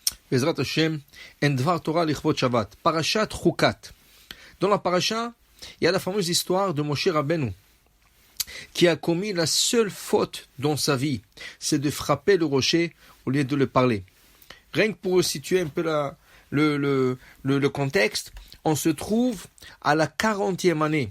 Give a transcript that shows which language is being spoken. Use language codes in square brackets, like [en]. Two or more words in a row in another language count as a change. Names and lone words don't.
[he] בעזרת השם, en דבר תורה לכבוד שבת. [fr] Parashat Chukat. Dans la parasha, il y a la fameuse histoire de Moshe Rabbeinu, qui a commis la seule faute dans sa vie, c'est de frapper le rocher au lieu de le parler. Rien que pour situer un peu le contexte, on se trouve à la 40e année.